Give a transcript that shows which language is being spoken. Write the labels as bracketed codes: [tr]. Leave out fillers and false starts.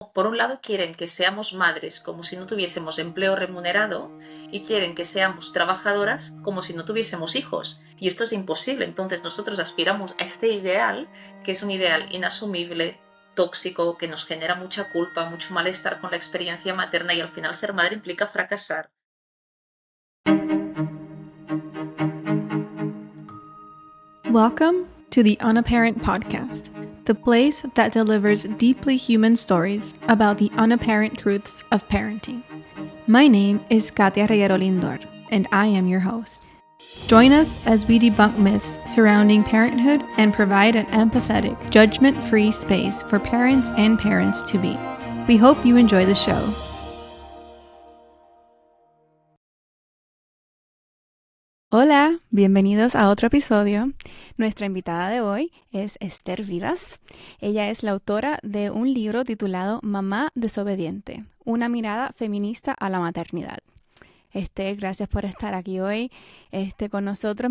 [es] cómo, por un lado, quieren que seamos madres como si no tuviésemos empleo remunerado y quieren que seamos trabajadoras como si no tuviésemos hijos. Y esto es imposible. Entonces nosotros aspiramos a este ideal, que es un ideal inasumible, tóxico, que nos genera mucha culpa, mucho malestar con la experiencia materna y al final ser madre implica fracasar. [en] Welcome to the Unapparent Podcast, the place that delivers deeply human stories about the unapparent truths of parenting. My name is Katia Reyero Lindor, and I am your host. Join us as we debunk myths surrounding parenthood and provide an empathetic, judgment-free space for parents and parents to be. We hope you enjoy the show. [es] Hola, bienvenidos a otro episodio. Nuestra invitada de hoy es Esther Vivas. Ella es la autora de un libro titulado Mamá Desobediente, una mirada feminista a la maternidad. Esther, gracias por estar aquí hoy con nosotros.